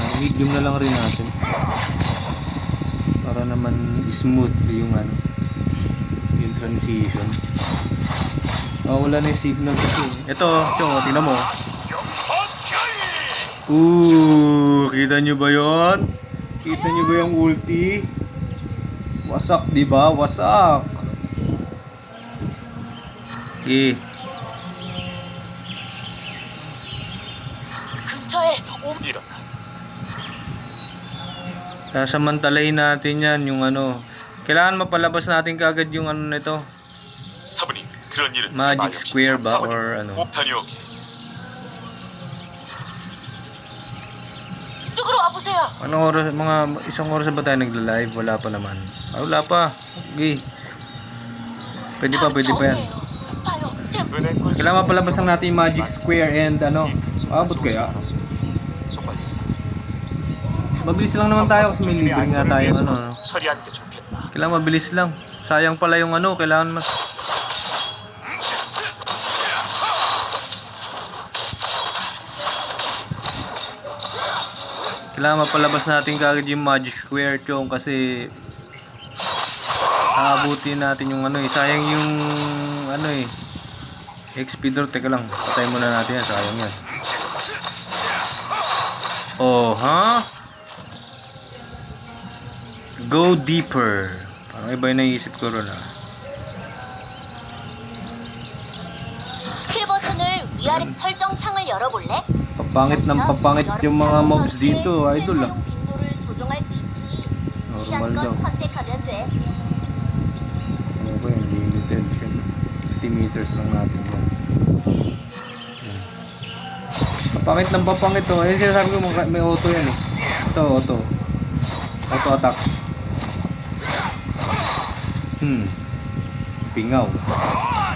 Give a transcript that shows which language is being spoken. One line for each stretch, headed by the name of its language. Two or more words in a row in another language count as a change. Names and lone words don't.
Filipino: Medium na lang rin natin. Para naman smooth yung ano, yung transition. Oh, wala na yung signal kasi. Ito, Chong, tingnan mo. Kita nyo ba yon? Kita nyo ba yung ulti? Wasak, di ba? Wasak. Okay.
Korean: 근처에 이런다.
Filipino: Sasamantalahin natin yan, yung ano. Kailangan mapalabas natin kagad yung ano nito.
Korean: 사부님, 그런 일은
Filipino: Magic
Korean: 역시
Filipino: Square
Korean: 참
Filipino: ba
Korean: 사부님,
Filipino: or ano?
Korean: 꼭 다녀오게. 이쪽으로 와보세요.
Filipino: Anong oras, mga isang oras ba tayo nagla-live? Wala pa naman. Ah, wala pa. Okay. Pwede pa yan.
Korean: 봐요, 제 은행권
Filipino: Kailangan mapalabas lang natin yung Magic Square and ano. Abot kaya?
Korean: 정말 있어.
Filipino: Mabilis lang naman tayo kasi may libre nga tayo ano.
Korean: 처리하는 게 좋겠다.
Filipino: Kailangan mabilis lang. Sayang pala yung ano, kailangan mas kailangan mapalabas natin kagad yung Magic Square, Chong, kasi aabutin natin yung ano eh. Sayang yung ano eh. XP door, teka lang. Patayin muna natin yan, sayang yan.
English: Oh, ha? Go deeper.
Filipino: Parang iba yung naisip ko ron ah.
Korean: 스킬 버튼을 위아래 설정 창을 열어볼래?
Filipino: Papangit ng papangit yung mga mobs dito, idol ah.
Korean: 빈도를 조정할 수 있으니
Filipino: Normal
Korean: 취향껏
Filipino: daw.
Korean: 선택하면 돼.
Filipino: Ano ba yung limited? 50 meters lang natin yan. Yan. Papangit ng papangit to. Ayun sinasabi ko may auto yan eh. Ito, auto.
English: Auto attack.
Filipino: Pingaw.